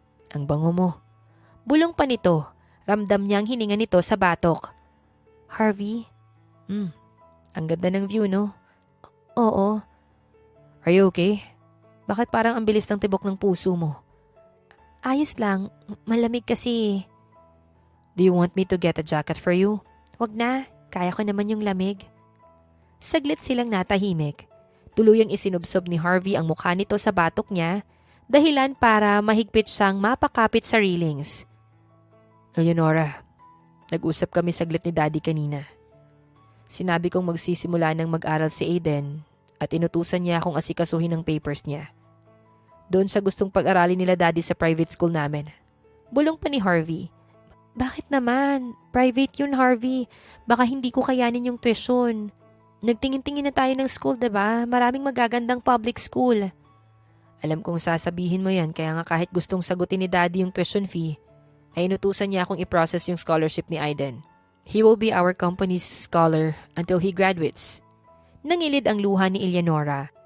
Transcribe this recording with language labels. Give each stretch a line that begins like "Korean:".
Filipino: Ang bango mo. Bulong pa nito. Ramdam niyang hininga nito sa batok. Harvey? Ang ganda ng view, no? Oo.
English: Are you okay?
Filipino: Bakit parang ang bilis ng tibok ng puso mo? Ayos lang. Malamig kasi.
English: Do you want me to get a jacket for you?
Filipino: Wag na. Kaya ko naman yung lamig. Saglit silang natahimik. Tuluyang isinubsob ni Harvey ang mukha nito sa batok niya, dahilan para mahigpit siyang mapakapit sa railings. Eleonora, nag-usap kami saglit ni Daddy kanina. Sinabi kong magsisimula ng mag-aral si Aiden at inutusan niya akong asikasuhin ng papers niya. Doon siya gustong pag-aralin nila Daddy sa private school namin. Bulong pa ni Harvey. Bakit naman? Private yun, Harvey. Baka hindi ko kayanin yung tuition. Nagtingin-tingin na tayo ng school, diba? Maraming magagandang public school. Alam kong sasabihin mo yan, kaya nga kahit gustong sagutin ni Daddy yung tuition fee, ay inutusan niya akong i-process yung scholarship ni Aiden.
English: He will be our company's scholar until he graduates.
Filipino: Nangilid ang luha ni Eleonora.